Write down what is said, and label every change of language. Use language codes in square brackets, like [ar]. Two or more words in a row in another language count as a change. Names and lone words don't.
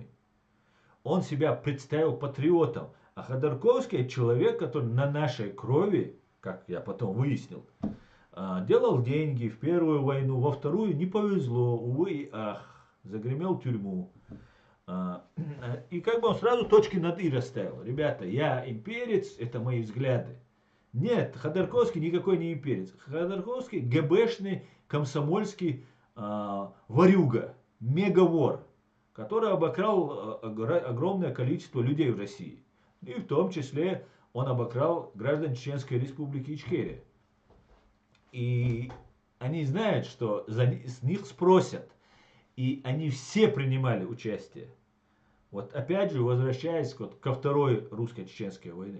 [ru] Он себя представил патриотом. А Ходорковский – человек, который на нашей крови, как я потом выяснил, делал деньги в первую войну, во вторую не повезло, увы и ах, загремел в тюрьму. И как бы он сразу точки над «и» расставил. Ребята, я имперец, это мои взгляды. Нет, Ходорковский никакой не имперец. Ходорковский ГБшный, комсомольский ворюга, мегавор, который обокрал огромное количество людей в России. И в том числе он обокрал граждан Чеченской республики Ичкерия. И они знают, что с них спросят. И они все принимали участие. Вот опять же, возвращаясь ко второй русско-чеченской войне.